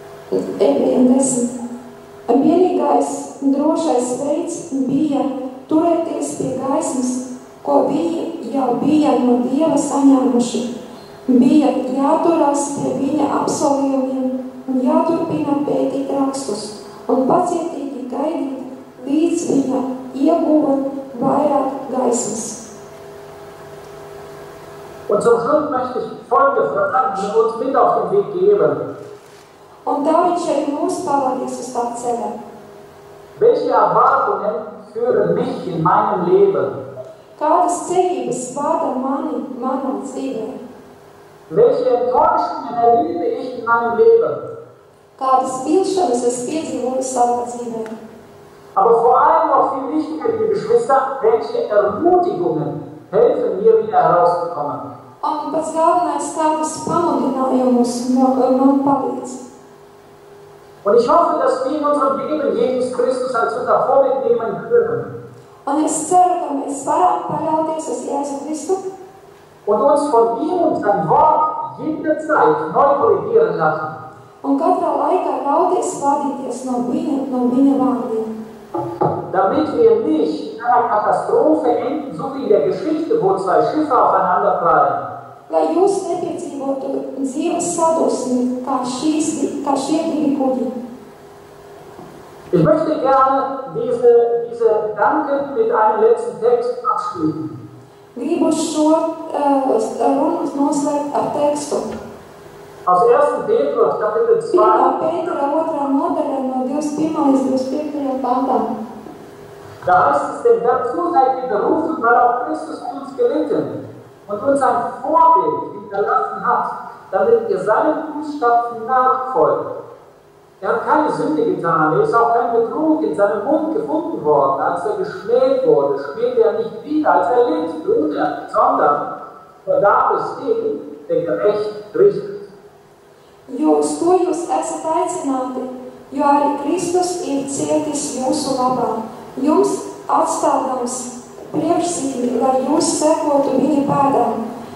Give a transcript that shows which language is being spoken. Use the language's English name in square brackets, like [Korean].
[Latvian] Ebrejiem 10. Vienīgais drošais veids bija turēties pie gaismas, ko viņi jau bija no Dieva saņēmuši. Bija jāturās pie viņa apsolījumiem un jāturpina pētīt rakstus un pacietīgi gaidīt, līdz viņa ieguva vairāk gaismas. [German] Und zum Schluss möchte ich folgende Fragen uns mit auf den Weg geben. [Latvian] Un tā viņš arī mūs pavadīs uz tā ceļa. [German] Welche Erwartungen führen mich in meinem Leben? [Latvian] Kādas cerības vada mani manā dzīvē? [German] Welche Enttäuschungen erlebe ich in meinem Leben? [Latvian] Kādas vilšanas es piedzīvoju savā dzīvē? [German] Aber vor allem noch viel wichtiger, liebe Geschwister, welche Ermutigungen helfen mir wieder herauszukommen? [Latvian] Un pats galvenais, kādas pamudinājumus man palīdz. [German] Und ich hoffe, dass wir in unserem Leben Jesus Christus als unser Vorbild nehmen können. [Latvian] Un es ceru, ka mēs varam paļauties uz Jēzu Kristu. [German] Und uns von ihm und sein Wort jederzeit neu korrigieren lassen. [Latvian] Un katrā laikā ļauties vadīties no viņa vārdiem. [German] Damit wir nicht in einer Katastrophe enden, so wie in der Geschichte, wo zwei Schiffe aufeinander prallen. [Latvian] Lai jūs nepiedzīvotu dzīves sadusmi, kā šie divi kuģi. [German] Ich möchte gerne diese Gedanken mit einem letzten Text abschließen. [Latvian] Gribu šo runu noslēgt ar tekstu. [German] Aus 1. Petrus, Kapitel 2. [Latvian] 1. Pētera 2. nodaļa no 21. līdz 25. pantām. [German] Da heißt es, denn dazu seid ihr berufen, weil auch Christus für uns gelitten und uns ein Vorbild hinterlassen hat, damit ihr seinen Fußstapfen nachfolgt. Er hat keine Sünde getan, er ist auch kein Betrug in seinem Mund gefunden worden. Als er geschmäht wurde, spielte er nicht wieder, als er litt, sondern verdarb es dem, der gerecht richtet. [Latvian] Jo uz to jūs esat aicināti, jo arī Kristus ir cietis jūsu labā, jums atstādams priekšzīmi, lai jūs sekotu viņa pēdām.